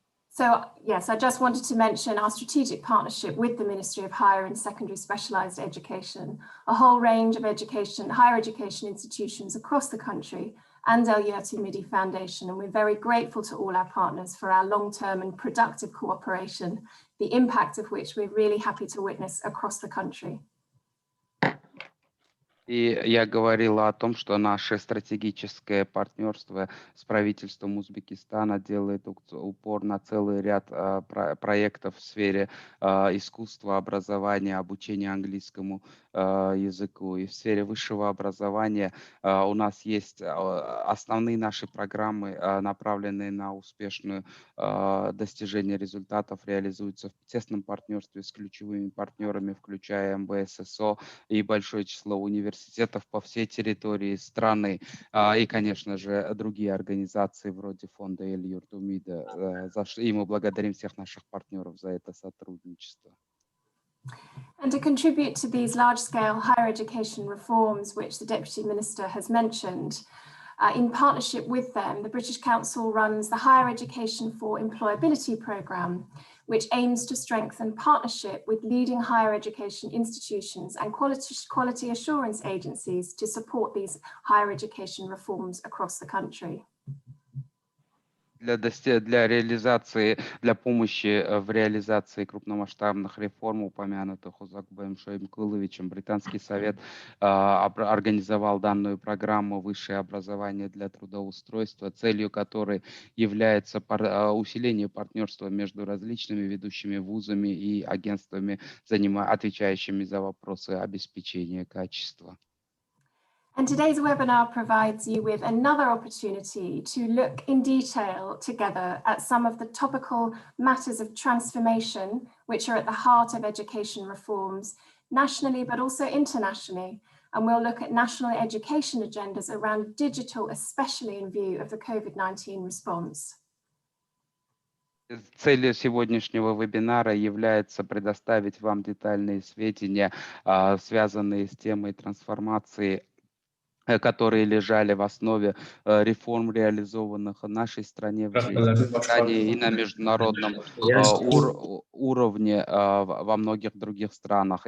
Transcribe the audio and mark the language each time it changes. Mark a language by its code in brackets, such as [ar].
[en] So yes, I just wanted to mention our strategic partnership with the Ministry of Higher and Secondary Specialised Education, a whole range of higher education institutions across the country, and Evolutionary Foundation. And we're very grateful to all our partners for our long-term and productive cooperation, the impact of which we're really happy to witness across the country. [ru] И я говорила о том, что наше стратегическое партнерство с правительством Узбекистана делает упор на целый ряд проектов в сфере искусства, образования, обучения английскому языку. И в сфере высшего образования у нас есть основные наши программы, направленные на успешное достижение результатов, реализуются в тесном партнерстве с ключевыми партнерами, включая МБССО и большое число университетов по всей территории страны. И, конечно же, другие организации вроде фонда Эль-Юртумида, и мы благодарим всех наших партнеров за это сотрудничество. [en] And to contribute to these large-scale higher education reforms, which the Deputy Minister has mentioned, in partnership with them, the British Council runs the Higher Education for Employability programme, which aims to strengthen partnership with leading higher education institutions and quality assurance agencies to support these higher education reforms across the country. [ru] Для помощи в реализации крупномасштабных реформ, упомянутых Узакбаем Шоймкуловичем, Британский совет организовал данную программу «Высшее образование для трудоустройства», целью которой является усиление партнерства между различными ведущими вузами и агентствами, отвечающими за вопросы обеспечения качества. [en] And today's webinar provides you with another opportunity to look in detail together at some of the topical matters of transformation, which are at the heart of education reforms, nationally, but also internationally. And we'll look at national education agendas around digital, especially in view of the COVID-19 response. [ru] Целью сегодняшнего вебинара является предоставить вам детальные сведения, связанные с темой трансформации, которые лежали в основе реформ, реализованных в нашей стране, в Узбекистане и на международном уровне во многих других странах.